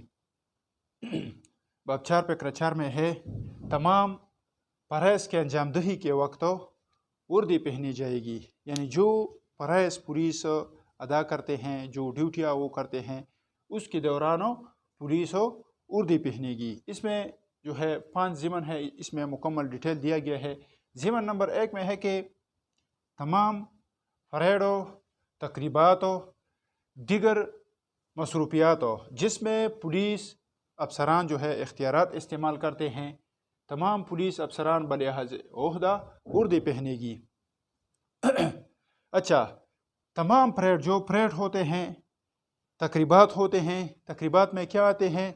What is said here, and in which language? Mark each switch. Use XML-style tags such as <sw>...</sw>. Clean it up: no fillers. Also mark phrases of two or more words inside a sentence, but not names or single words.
<ur>باب 4 فقرہ 4 میں ہے تمام پرہیز کے انجام دہی کے وقت وردی پہنی جائے گی، یعنی جو پرہیز پولیس ادا کرتے ہیں، جو ڈیوٹیاں وہ کرتے ہیں، اس کے دوران پولیس وردی پہنے گی۔ اس میں جو ہے 5 ضمن ہے، اس میں مکمل ڈیٹیل دیا گیا ہے۔ ضمن نمبر 1 میں ہے کہ تمام پریڈوں، تقریباتوں، دیگر مصروفیاتوں جس میں پولیس افسران جو ہے اختیارات استعمال کرتے ہیں، تمام پولیس افسران بلحاظ عہدہ وردی پہنے گی۔ اچھا، تمام پریڈ جو پریڈ ہوتے ہیں، تقریبات ہوتے ہیں، تقریبات میں کیا آتے ہیں؟</ur>